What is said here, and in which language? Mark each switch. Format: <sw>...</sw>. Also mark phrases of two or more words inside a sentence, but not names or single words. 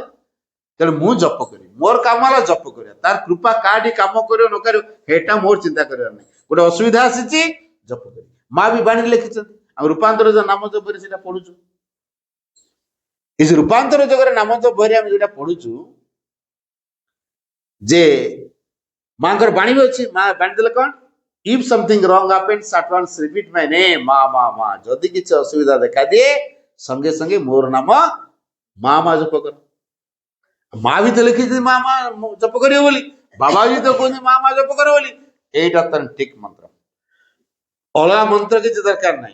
<or>ତେଣୁ ମୁଁ ଜପ କରିବି, ମୋର କାମ ହେଲା ଜପ କରିବା, ତାର କୃପା କାହାଠି କାମ କରିବ ନ କରିବ ସେଇଟା ମୋର ଚିନ୍ତା କରିବାର ନାହିଁ। ଗୋଟେ ଅସୁବିଧା ଆସିଛି, ଜପ କରିବି। ମା ବି ବାଣୀ ଲେଖିଛନ୍ତି, ଆଉ ରୂପାନ୍ତର ଯୋଉ ନାମ ଜପରେ ସେଟା ପଢୁଛୁ, ଏ ଯୋଉ ରୂପାନ୍ତର ଯୋଗରେ ନାମ ଜପ ବହିରେ ଆମେ ଯୋଉଟା ପଢୁଛୁ, ଯେ ମାଙ୍କର ବାଣୀ ବି ଅଛି। ମା ବାଣୀ ଦେଲେ କଣ,</or> <en>if something wrong happens at once repeat my name,</en> <or>ମା ମା ମା। ଯଦି କିଛି ଅସୁବିଧା ଦେଖାଦିଏ, ସଙ୍ଗେ ସଙ୍ଗେ ମୋର ନାମ ମା ମା ଜପ କର। ମା ବି ତ ଲେଖିଛି ମା ମା ଜପ କରିବ ବୋଲି, ବାବା ବି ତ କହୁଛନ୍ତି ମା ମା ଜପ କର ବୋଲି। এইটা ତ ଠିକ ମନ୍ତ୍ର, ଅଲଗା ମନ୍ତ୍ର କିଛି ଦରକାର ନାହିଁ।</or>